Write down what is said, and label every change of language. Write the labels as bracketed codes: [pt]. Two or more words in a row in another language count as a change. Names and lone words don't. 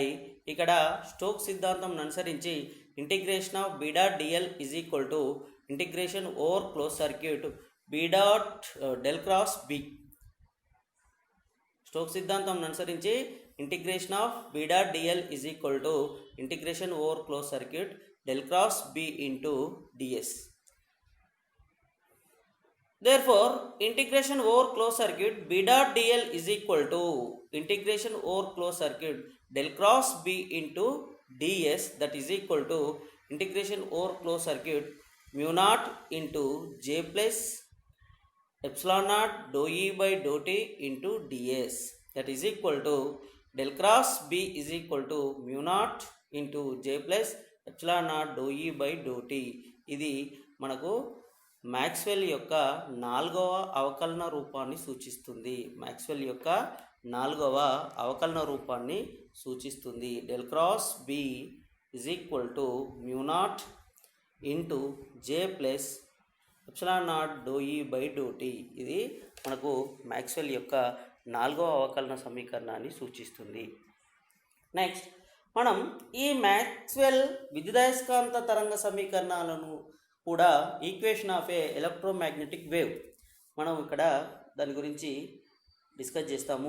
[te] ఇక్కడ స్టోక్స్ సిద్ధాంతం అనుసరించి [en] integration of b dot dl is equal to integration over closed circuit b dot del cross b. [te] స్టోక్స్ సిద్ధాంతం అనుసరించి [en] integration of b dot dl is equal to integration over closed circuit del cross b into ds. Therefore, integration over closed circuit b dot dl is equal to integration over closed circuit del cross b into ds, that is equal to integration over closed circuit mu naught into j plus epsilon naught dou e by dou t into ds, that is equal to del cross b is equal to mu naught into j plus epsilon naught dou e by dou t. [te] ఇది మనకు మ్యాక్స్వెల్ యొక్క నాలుగవ అవకలన రూపాన్ని సూచిస్తుంది. [en] del cross b is equal to mu naught into j plus epsilon naught dou e by dou t. [te] ఇది మనకు మ్యాక్స్వెల్ యొక్క నాలుగవ అవకలన సమీకరణాన్ని సూచిస్తుంది. నెక్స్ట్ మనం ఈ మ్యాక్స్వెల్ విద్యుదయస్కాంత తరంగ సమీకరణాలను కూడా [en] equation of a electromagnetic wave [te] మనం ఇక్కడ దాని గురించి డిస్కస్ చేస్తాము.